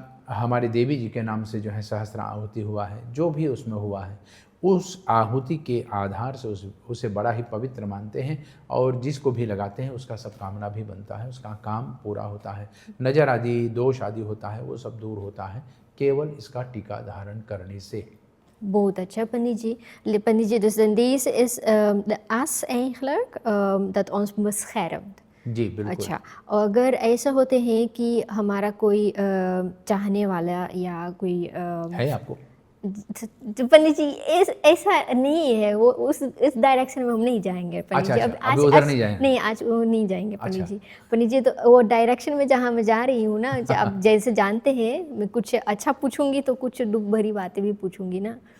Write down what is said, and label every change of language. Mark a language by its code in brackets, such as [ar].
[hi] हमारे देवी जी के नाम से जो है सहस्त्र आहुति हुआ है, जो भी उसमें हुआ है उस आहुति के आधार से उसे बड़ा ही पवित्र मानते हैं और जिसको भी लगाते हैं उसका सब कामना भी बनता है, उसका काम पूरा होता है, नज़र आदि दोष आदि होता है वो सब दूर होता है केवल इसका टीका धारण करने से। बहुत अच्छा पंडित जी। [nl] Dus dan deze is de as eigenlijk dat ons beschermt। [hi] जी बिल्कुल। अच्छा, अगर ऐसा होते हैं कि हमारा कोई चाहने वाला या कोई है आपको पंडित जी ऐसा नहीं है, वो इस डायरेक्शन में हम नहीं जाएंगे पंडित जी। अब आज उधर नहीं जाएंगे? नहीं, आज वो नहीं जाएंगे पंडित जी। पंडित जी तो वो डायरेक्शन में जहाँ मैं जा रही हूँ ना, अब जैसे जानते हैं मैं कुछ अच्छा पूछूंगी तो कुछ दुख भरी बातें भी पूछूंगी ना।